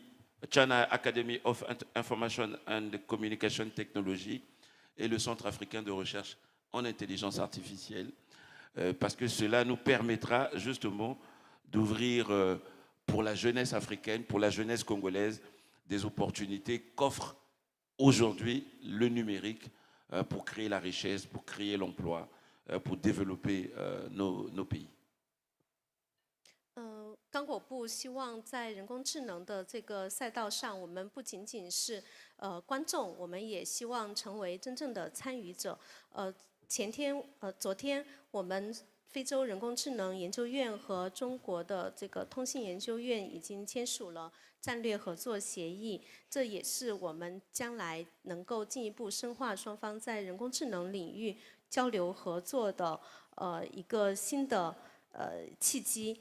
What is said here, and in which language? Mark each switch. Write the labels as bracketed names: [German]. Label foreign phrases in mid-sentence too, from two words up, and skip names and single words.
[French] China Academy of Information and Communication Technology et le Centre africain de recherche en intelligence artificielle, parce que cela nous permettra justement d'ouvrir pour la jeunesse africaine, pour la jeunesse congolaise, des opportunités qu'offre aujourd'hui le numérique pour créer la richesse, pour créer l'emploi, pour développer nos pays. [Chinese] 刚果部希望在人工智能的这个赛道上，我们不仅仅是观众，我们也希望成为真正的参与者。昨天我们非洲人工智能研究院和中国的这个通信研究院已经签署了战略合作协议，这也是我们将来能够进一步深化双方在人工智能领域交流合作的一个新的契机。